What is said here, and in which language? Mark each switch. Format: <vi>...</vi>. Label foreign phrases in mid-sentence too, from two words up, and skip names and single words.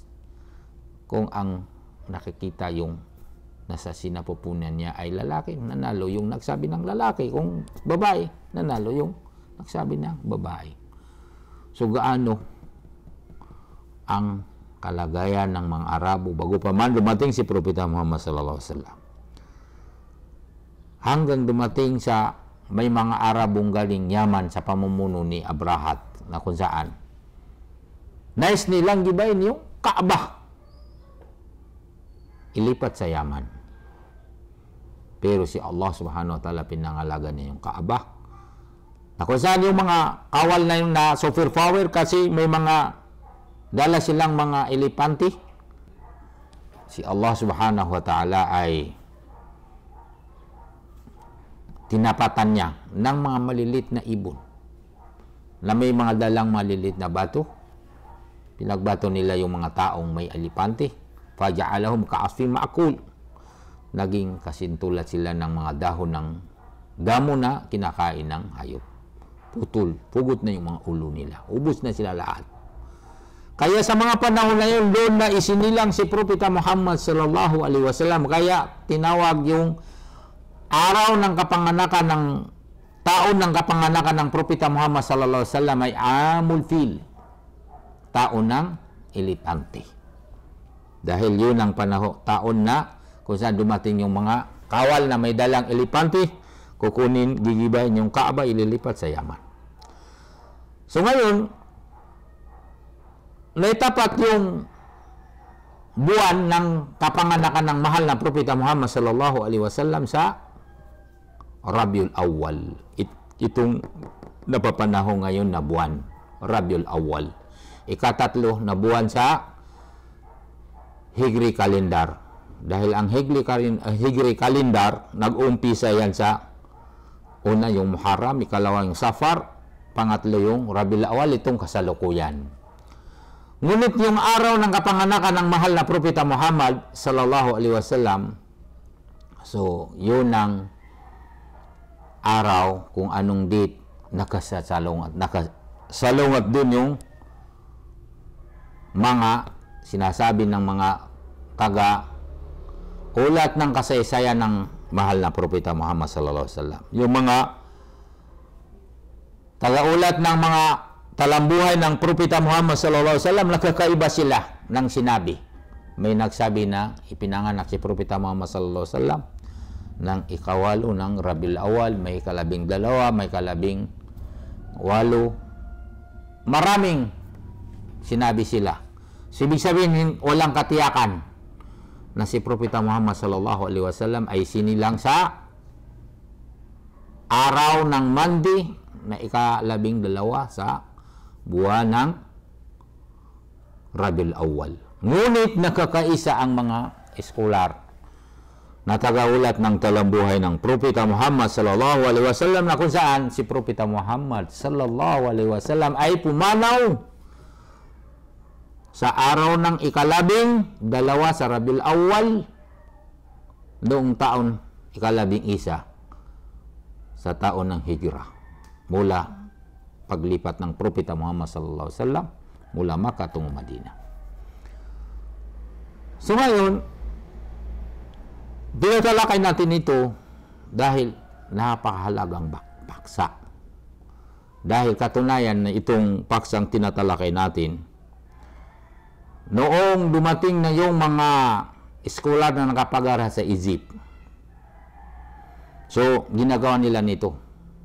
<tl>Kung ang nakikita yung nasa sinapupunan niya ay lalaki, nanalo yung nagsabi ng lalaki. Kung babae, nanalo yung nagsabi ng babae. So gaano ang kalagayan ng mga Arabo bago pa man dumating si Propeta Muhammad</tl> <ar>صلى الله عليه وسلم.</ar> <tl>Hanggang dumating sa may mga Arabong galing Yaman sa pamumuno ni Abrahat na kung saan nais nilang gibayin yung Kaaba. Ilipat sa Yaman. Pero si Allah</tl> <ar>سبحانه وتعالى</ar> <tl>pinangalaga niya yung Kaaba. Na kung saan yung mga kawal na yung na</tl> <en>super power</en> <tl>kasi may mga dala silang mga elepante. Si Allah</tl> <ar>سبحانه وتعالى</ar> <tl>ay tinapatan niya ng mga malilit na ibon na may mga dalang malilit na bato. Pinagbato nila yung mga taong may elepante.</tl> <ar>فجعلهم كعصف مأكول.</ar> <tl>Naging kasintulad sila ng mga dahon ng damo na kinakain ng hayop. Pugot na yung mga ulo nila. Ubos na sila lahat. Kaya sa mga panahon na yun, doon na isinilang si Propeta Muhammad</tl> <ar>صلى الله عليه وسلم.</ar> <tl>Kaya tinawag yung araw ng kapanganakan ng taon ng kapanganakan ng Propeta Muhammad</tl> <ar>صلى الله عليه وسلم</ar> <tl>ay Amul Fil. Taon ng elepante. Dahil yun ang taon na kung saan dumating yung mga kawal na may dalang elepante, gigibayin yung Kaaba, ililipat sa Yaman. So ngayon, naitapat yung buwan ng kapanganakan ng mahal na Propeta Muhammad</tl> <ar>صلى الله عليه وسلم</ar> <tl>sa Rabiul Awwal. Itong napapanahon ngayon na buwan, Rabiul Awwal. Ikatatlo na buwan sa Hijri Calendar. Dahil ang Hijri Calendar, nag-uumpisa yan sa una yung Muharram, ikalawa yung Safar, pangatlo yung Rabiul Awwal, itong kasalukuyan. Ngunit yung araw ng kapanganakan ng mahal na Propeta Muhammad</tl> <ar>صلى الله عليه وسلم,</ar> <tl>so yun ang araw kung anong date nakasalungat dun yung mga sinasabi ng mga ulat ng kasaysayan ng mahal na Propeta Muhammad</tl> <ar>صلى الله عليه وسلم.</ar> <tl>Yung mga taga-ulat ng mga talambuhay ng Propeta Muhammad</tl> <ar>صلى الله عليه وسلم,</ar> <tl>nakakaiba sila ng sinabi. May nagsabi na ipinanganak si Propeta Muhammad</tl> <ar>صلى الله عليه وسلم</ar> <tl>ng ikawalo ng Rabiul Awwal, may ikalabing dalawa, may ikalabing walo. Maraming sinabi sila. So, ibig sabihin, walang katiyakan na si Propeta Muhammad</tl> <ar>صلى الله عليه وسلم</ar> <tl>ay sinilang sa araw ng Monday na ikalabing dalawa sa buwan ng Rabiul Awwal. Ngunit nakakaisa ang mga eskolar na tagaulat ng talambuhay ng Propeta Muhammad</tl> <ar>صلى الله عليه وسلم</ar> <tl>na kung saan si Propeta Muhammad</tl> <ar>صلى الله عليه وسلم</ar> <tl>ay pumanaw sa araw ng ikalabing dalawa sa Rabiul Awwal noong taon ikalabing isa sa taon ng Hijrah mula paglipat ng Propeta Muhammad</tl> <ar>صلى الله عليه وسلم</ar> <tl>mula Makkah tungo Madina. So ngayon, tinatalakay natin ito dahil napakahalagang paksa. Dahil katunayan na itong paksang tinatalakay natin, noong dumating na yung mga eskolar na nakapag-aral sa Egypt, so ginagawa nila nito.</tl>